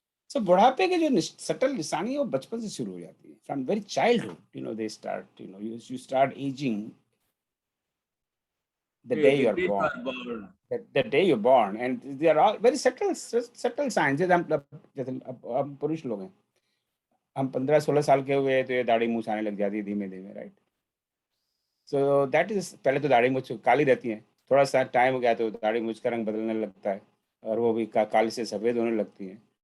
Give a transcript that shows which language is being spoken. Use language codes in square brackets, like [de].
[hi] सो बुढ़ापे के जो सटल निशानी है वो बचपन से शुरू हो जाती है, [en] From very childhood, they start, you start ageing the day you are born. The day you're born, and they are all very subtle signs. [hi] जैसे हम पुरुष लोग हैं, हम 15-16 साल के हुए तो ये दाढ़ी मूछ आने लग जाती है धीमे धीमे, राइट? सो दैट इज, पहले तो दाढ़ी मूछ काली रहती है, थोड़ा सा टाइम हो गया तो दाढ़ी मूछ का रंग बदलने लगता है, और वो भी काली से सफ़ेद होने लगती है।